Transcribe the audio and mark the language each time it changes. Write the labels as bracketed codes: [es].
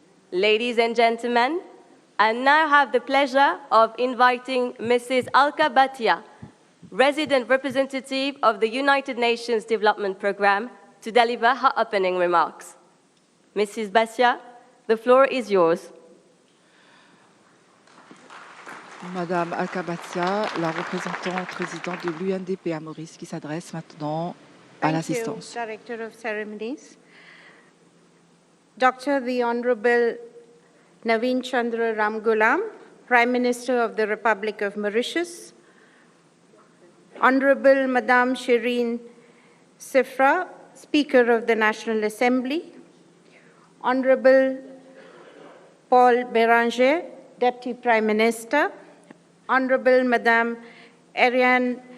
[en] Ladies and gentlemen, I now have the pleasure of inviting Mrs. Al-Kabatia, Resident Representative of the United Nations Development Programme, to deliver her opening remarks. Mrs. Basia, the floor is yours. [fr] Madame Al-Kabatia, la représentante résidente de l'UNDP à Maurice, qui s'adresse maintenant à l'assistance. [en] Thank you, Director of Ceremonies. Dr. the Honorable Navin Chandra Ramgoolam, Prime Minister of the Republic of Mauritius, Honorable Madame Shirin Sifra, Speaker of the National Assembly, Honorable Paul Béranger, Deputy Prime Minister, Honorable Madame Ariane